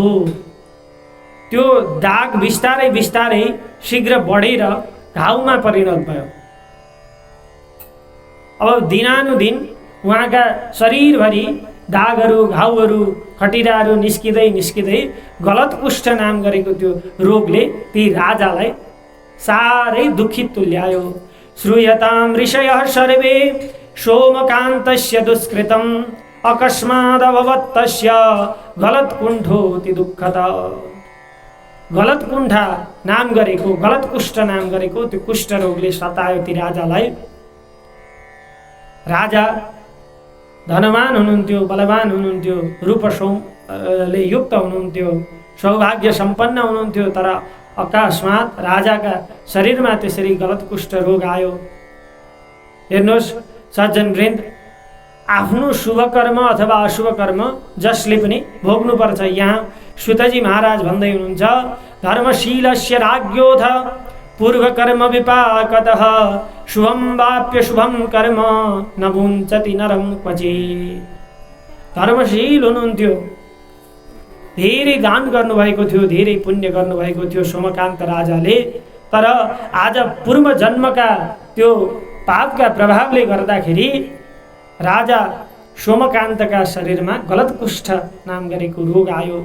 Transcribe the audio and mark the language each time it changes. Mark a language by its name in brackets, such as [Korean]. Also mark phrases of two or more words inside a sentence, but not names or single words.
[Nepali] त्यो दाग बिस्तारै बिस्तारै शीघ्र बढेर घाउमा परिणत भयो। अब दिनानुदिन उहाँका शरीरभरि दागहरू, घाउहरू, खटिराहरू निस्किँदै निस्किँदै गलत कुष्ठ नाम गरेको त्यो रोगले ती राजालाई साह्रै दुखित तुल्यायो। [Sanskrit] श्रूयतां ऋषयः सर्वे सोमकान्तस्य दुष्कृतम् अकस्मादभवत् तस्य गलत्कुण्ठोऽति दुःखतः। [Nepali] गलत्कुण्ठा नाम गरेको, गलत कुष्ठ नाम गरेको त्यो कुष्ठ रोगले सतायो ती राजालाई। राजा धनवान हुनुहुन्थ्यो, बलवान हुनुहुन्थ्यो, रूपले युक्त हुनुहुन्थ्यो, सौभाग्य सम्पन्न हुनुहुन्थ्यो। तर अकस्मात राजाका शरीरमा त्यसरी गलत कुष्ठ रोग आयो। हेर्नुहोस् सज्जनवृन्द, आफ्नो शुभ कर्म अथवा अशुभ कर्म जसले पनि भोग्नुपर्छ। यहाँ सुतजी महाराज भन्दै हुनुहुन्छ, [Sanskrit] धर्मशीलस्य राज्ञोऽथ पूर्वकर्म विपाकतः शुभं वाप्य शुभं कर्म न मुञ्चति नरं क्वचित्। [Nepali] धर्मशील हुनुहुन्थ्यो, धेरै दान गर्नुभएको थियो, धेरै पुण्य गर्नुभएको थियो सोमकान्त राजाले। तर आज पूर्व जन्मका त्यो पापका प्रभावले गर्दाखेरि राजा सोमकान्तका शरीरमा गलत कुष्ठ नाम गरेको रोग आयो।